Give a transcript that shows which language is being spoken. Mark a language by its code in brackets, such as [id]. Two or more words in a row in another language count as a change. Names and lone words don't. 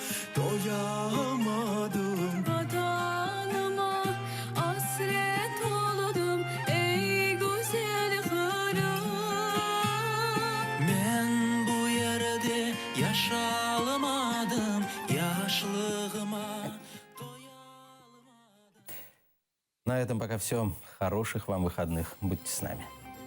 [crh] doyamadım vatanıma hasret oldum ey güzel Kırım ben bu yerde yaşalamadım yaşlığıma. [ru] На этом пока все. Хороших вам выходных. Будьте с нами.